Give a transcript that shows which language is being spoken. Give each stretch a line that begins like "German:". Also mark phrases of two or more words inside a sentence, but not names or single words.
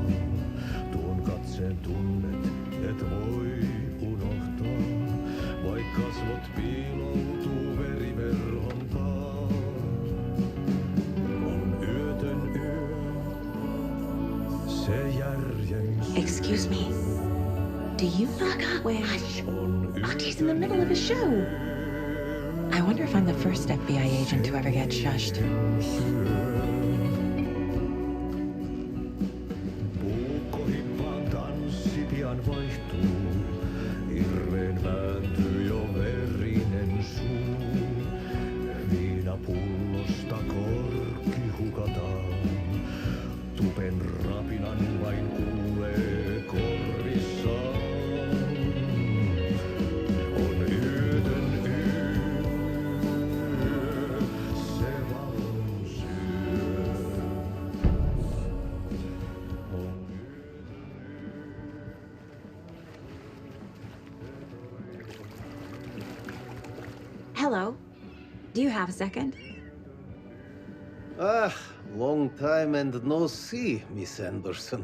Finnish: Tuon katseen tunnet et voi unohtaa. Vaik kasvot piiloutuu veriverhon taa. On yötön yö. Se järjen syö.
English: Excuse me. Do you knock out where? Auntie in the middle of a show. I wonder if I'm the first FBI agent to ever get shushed.
Finnish: Puukkohippaan tanssi pian vaihtuu. Irveen vääntyy jo verinen suu. Viinapullosta korkki hukataan. Tupen rapinan vain kuulee korvissaan. On yötön yö, se valon syö.
English: Hello. Do you have a second? Ah, long time and no see, Miss Anderson.